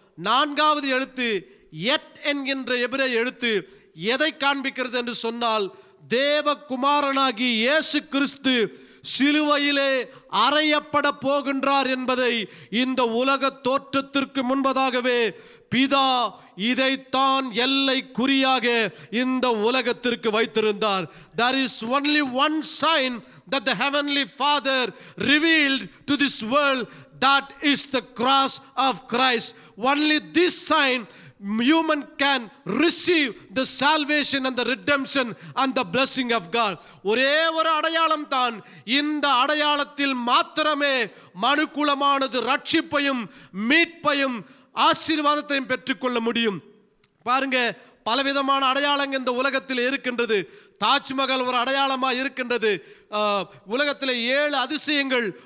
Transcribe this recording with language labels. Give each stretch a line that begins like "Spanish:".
Tamil: 4வது எழுத்து எட் என்கின்ற எபிரேய எழுத்து எதை காண்பிக்கிறது என்று சொன்னால் தேவகுமாரனாகி இயேசு கிறிஸ்து சிலுவையிலே அறையப்பட போகின்றார் என்பதை இந்த உலக தோற்றத்திற்கு முன்பதாகவே பிதா இதைத்தான் எல்லை குறியாக இந்த உலகத்திற்கு வைத்திருந்தார்.
English: There is only one sign that the heavenly Father revealed to this world, that is the cross of Christ. Only this sign human can receive the salvation and the redemption and the blessing of God.
Tamil: ஒரே ஒரு அடையாளம் தான். இந்த அடையாளத்தில் மாத்திரமே மனுக்குலமானது ரட்சிப்பையும் மீட்பையும் ஆசீர்வாதத்தையும் பெற்றுக்கொள்ள முடியும். பாருங்க, பலவிதமான அடையாளங்கள் இந்த உலகத்தில் இருக்கின்றது. தாஜ்மஹால் ஒரு அடையாளமாக இருக்கின்றது. உலகத்தில் 7 அதிசயங்கள்